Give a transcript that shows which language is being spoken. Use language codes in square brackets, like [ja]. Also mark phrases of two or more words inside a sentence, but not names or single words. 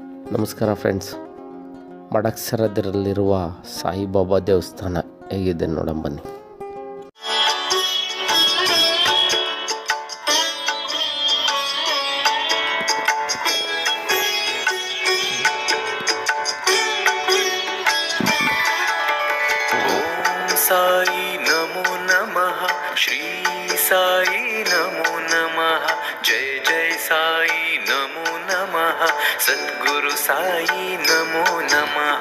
[kn] ನಮಸ್ಕಾರ ಫ್ರೆಂಡ್ಸ್. ಮಡಕ್ಸರದಲ್ಲಿರುವ ಸಾಯಿಬಾಬಾ ದೇವಸ್ಥಾನ ಹೇಗಿದೆ ನೋಡೋಣ ಬನ್ನಿ. [sa] साई नमो नमः, श्री साई नमो नमः, जय जय साई नमो नमः, सद्गुरु साई नमो नमः.